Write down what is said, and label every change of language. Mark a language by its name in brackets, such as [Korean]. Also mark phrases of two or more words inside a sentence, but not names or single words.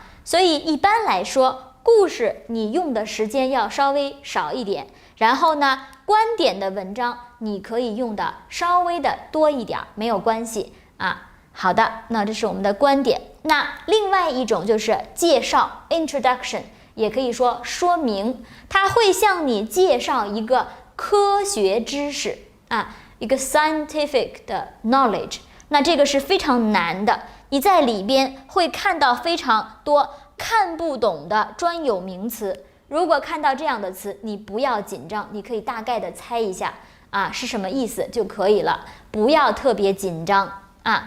[Chinese] 所以一般來說，故事你用的時間要稍微少一點，然後呢，觀點的文章你可以用的稍微的多一點，沒有關係啊。好的，那這是我們的觀點。那另外一種就是介紹 introduction， 也可以說說明，它會向你介紹一個科學知識啊，一個 scientific 的 knowledge。那這個是非常難的。你在裡邊會看到非常多看不懂的專有名詞，如果看到這樣的詞，你不要緊張，你可以大概的猜一下啊是什麼意思就可以了，不要特別緊張啊。